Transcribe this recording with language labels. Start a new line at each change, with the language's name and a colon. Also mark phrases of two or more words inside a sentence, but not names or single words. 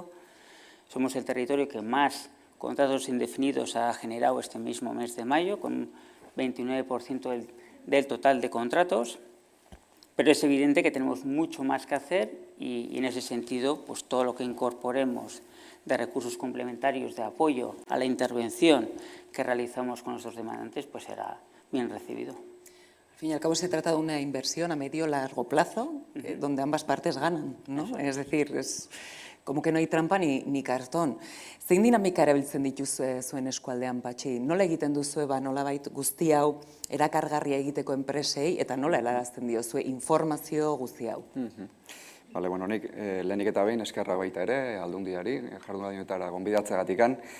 Spanish: Somos el territorio que más contratos indefinidos ha generado este mismo mes de mayo, con 29% del total de contratos, pero es evidente que tenemos mucho más que hacer y en ese sentido, pues todo lo que incorporemos de recursos complementarios de apoyo a la intervención que realizamos con nuestros demandantes, pues será bien recibido. Al fin y al cabo se trata de una inversión a medio y largo plazo, donde ambas partes ganan, ¿no? Es decir, es como que no hay trampa ni cartón.
Basque: Zein dinamika erabiltzen dituzue zuen eskualdean, Patxi? Nola egiten duzue, nolabait guzti hau erakargarria egiteko enpresei, eta nola helarazten diozue informazio guzti hau? Bale, bueno, nik lehenik eta behin eskerra baita ere, Aldundiari, jardunaldietara gonbidatzeagatikan.